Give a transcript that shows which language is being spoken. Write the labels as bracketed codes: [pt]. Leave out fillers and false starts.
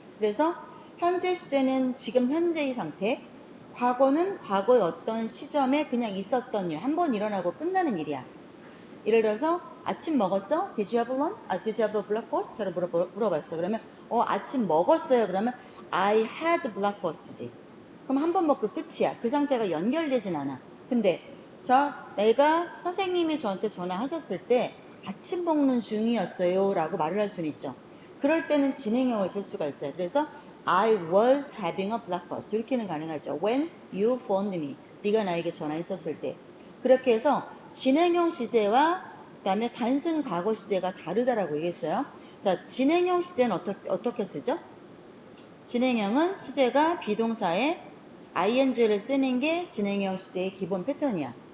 [ko] 그래서 현재 시제는 지금 현재의 상태, 과거는 과거의 어떤 시점에 그냥 있었던 일, 한 번 일어나고 끝나는 일이야. 예를 들어서 아침 먹었어? [en] Did you have lunch? Did you have a breakfast? [ko] 라고 물어봤어. 그러면 아침 먹었어요. 그러면 [en] I had breakfast지. [ko] 그럼 한 번 먹고 끝이야. 그 상태가 연결되진 않아. 근데 내가 선생님이 저한테 전화하셨을 때 아침 먹는 중이었어요 라고 말을 할 수는 있죠. 그럴 때는 진행형을 쓸 수가 있어요. 그래서 [en] I was having a breakfast [ko] 이렇게는 가능하죠. [en] When you phoned me. [ko] 네가 나에게 전화했었을 때. 그렇게 해서 진행형 시제와 그다음에 단순 과거 시제가 다르다라고 얘기했어요. 자, 진행형 시제는 어떻게 쓰죠? 진행형은 시제가 비동사에 ing를 쓰는 게 진행형 시제의 기본 패턴이야.